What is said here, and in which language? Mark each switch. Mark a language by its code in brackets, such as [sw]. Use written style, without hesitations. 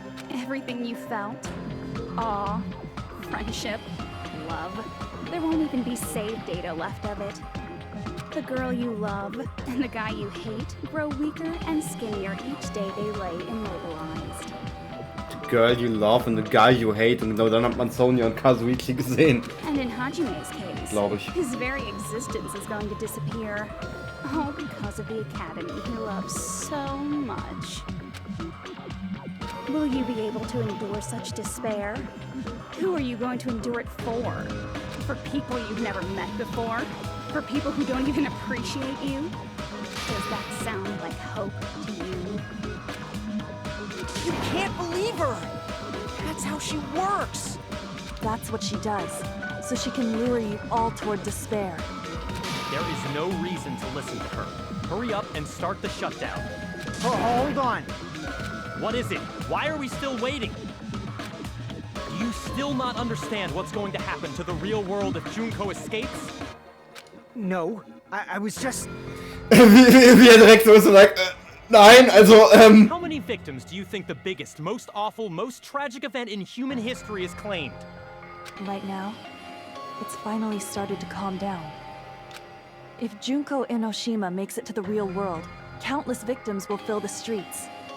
[en] Everything you felt, awe, friendship, love, there won't even be save data left of it. The girl you love and the guy you hate grow weaker and skinnier each day they lay immobilized. The girl you love and the guy you hate. [de] Und genau dann hat man Sonia und Kazuichi gesehen. [en] And in Hajime's case, [de] glaube ich. [en] his very existence is going to disappear. All because of the academy he loves so much. Will you be able to endure such despair? Who are you going to endure it for? For people you've never met before? For people who don't even appreciate you? Does that sound like hope to you? You can't believe her! That's how she works! That's what she does, so she can lure you all toward despair. There is no reason to listen to her. Hurry up and start the shutdown. Oh, hold on. What is it? Why are we still waiting? Do you still not understand what's going to happen to the real world if Junko escapes? No, I was just... [de] Wie er direkt so ist und sagt, nein, also, [en] How many victims do you think the biggest, most awful, most tragic event in human history has claimed? Right now, it's finally started to calm down. If Junko Enoshima makes it to the real world, countless victims will fill the streets.